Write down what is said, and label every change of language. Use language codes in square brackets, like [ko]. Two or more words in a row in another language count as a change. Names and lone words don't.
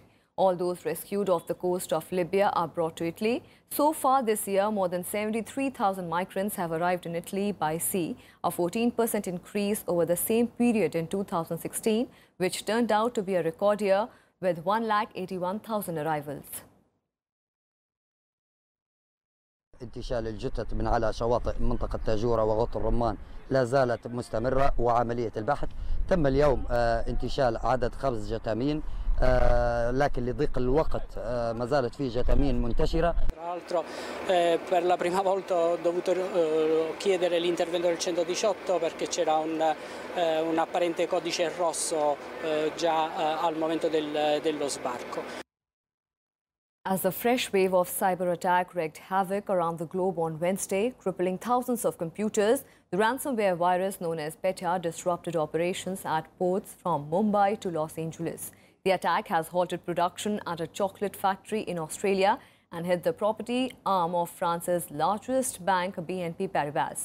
[en] All those rescued off the coast of Libya are brought to Italy. So far this year, more than 73,000 migrants have arrived in Italy by sea, a 14% increase over the same period in 2016, which turned out to be a record year with 181,000 arrivals. [ar] انتشال الجثث من على شواطئ منطقة تاجورة وغوط الرمان لا زالت مستمرة وعملية البحث. تم اليوم انتشال عدد 5 جثامين لكن لضيق الوقت ما زالت فيه جثامين منتشرة. [it] Tra l'altro per la prima volta ho dovuto chiedere l'intervento del 118 perché c'era un apparente codice rosso già al momento dello sbarco. [en] As a fresh wave of cyber attack wreaked havoc around the globe on Wednesday, crippling thousands of computers, the ransomware virus known as Petya disrupted operations at ports from Mumbai to Los Angeles. The attack has halted production at a chocolate factory in Australia and hit the property arm of France's largest bank, BNP Paribas.